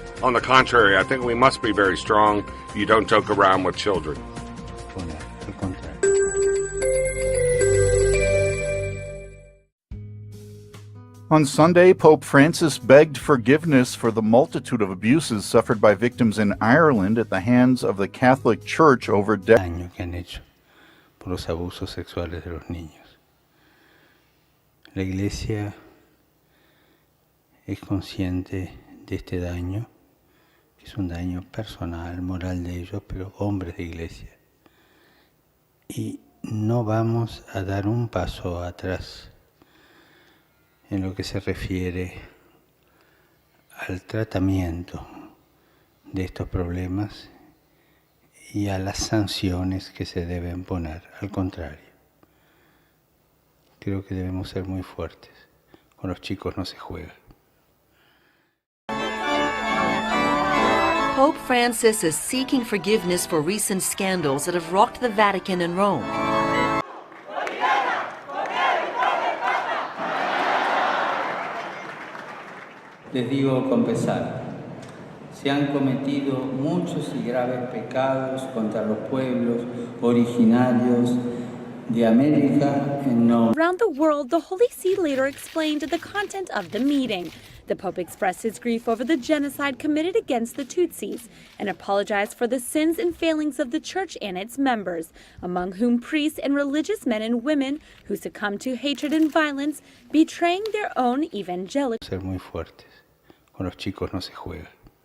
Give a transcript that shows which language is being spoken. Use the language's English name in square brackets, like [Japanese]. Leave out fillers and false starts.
[English] On the contrary, I think we must be very strong. You don't joke around with children. On Sunday, Pope Francis begged forgiveness for the multitude of abuses suffered by victims in Ireland at the hands of the Catholic Church over [Spanish] Daño que han hecho por los abusos sexuales de los niños. La Iglesia es consciente de este daño, que es un daño personal, moral de ellos, pero hombres de Iglesia. Y no vamos a dar un paso atrás en lo que se refiere al tratamiento de estos problemas y a las sanciones que se deben poner. Al contrario, creo que debemos ser muy fuertes. Con los chicos no se juega. [English] Pope Francis is seeking forgiveness for recent scandals that have rocked the Vatican and Rome. [Spanish] Les digo con pesar, se han cometido muchos y graves pecados contra los pueblos originarios de América en nombre. [English] Around the world, the Holy See later explained the content of the meeting. The Pope expressed his grief over the genocide committed against the Tutsis and apologized for the sins and failings of the Church and its members, among whom priests and religious men and women who succumbed to hatred and violence, betraying their own evangelical. [Spanish] Ser muy fuertes. Con los chicos no se juega.